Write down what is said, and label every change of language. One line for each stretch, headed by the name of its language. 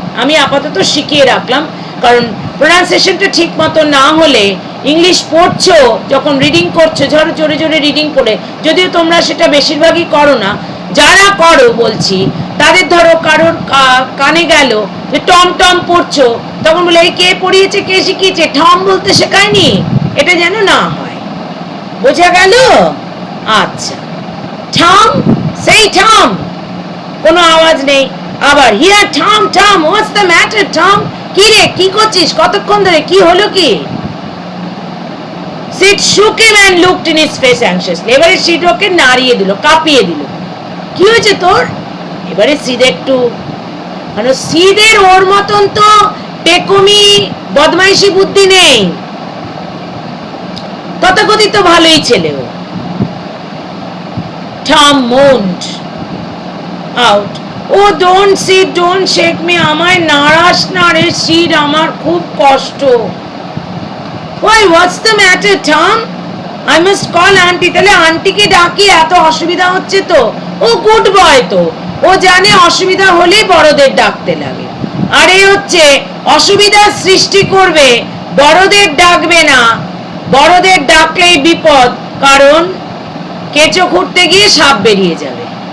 Bangla: আমি আপাতত শিখিয়ে রাখলাম, কারণ প্রোনাউন্সিয়েশনটা ঠিক মতো না হলে ইংলিশ পড়ছো যখন রিডিং করছো, ধরো জোরে জোরে রিডিং করে, যদিও তোমরা সেটা বেশিরভাগই করো না, যারা করো বলছি তাদের ধরো কারোর কানে গেল যে টম টম পড়ছো, তখন বলে এই কে পড়িয়েছে, কে শিখিয়েছে, টম বলতে শেখায়নি, এটা যেন না হয়। বোঝা গেল? আচ্ছা, টম, সেই টম, কোনো আওয়াজ নেই। আবার
English: here Tom, Tom what's the matter Tom,
Bangla: কি রে কি করছিস কতক্ষণ ধরে, কি হলো কি?
English: Sid shook him and looked in his face anxiously.
Bangla: এবারে সিট ওকে নাড়িয়ে দিল, কাঁপিয়ে দিল। কি হয়েছে তোর? এবারে সিদ একটু, মানে সিদের ওর মতন তো পেকুমি বদমাইশি বুদ্ধি নেই, তথাকথিত ভালোই ছেলে ও।
English: Tom moaned out, oh don't sit, don't shake me,
Bangla: আমায় নাড়াস না রে সিদ, আমার খুব কষ্ট।
English: Why, what's the matter Tom? I must call auntie.
Bangla: তাহলে আন্টিকে ডাকি, এত অসুবিধা হচ্ছে তো। ও গুড বয় তো, ও জানে অসুবিধা হলে বড়দের ডাকতে লাগে, আর এই হচ্ছে অসুবিধার সৃষ্টি করবে, বড়দের ডাকবে না, বড়দের ডাকলেই বিপদ, কারণ কেঁচো খুঁড়তে গিয়ে সাপ বেরিয়ে যাবে।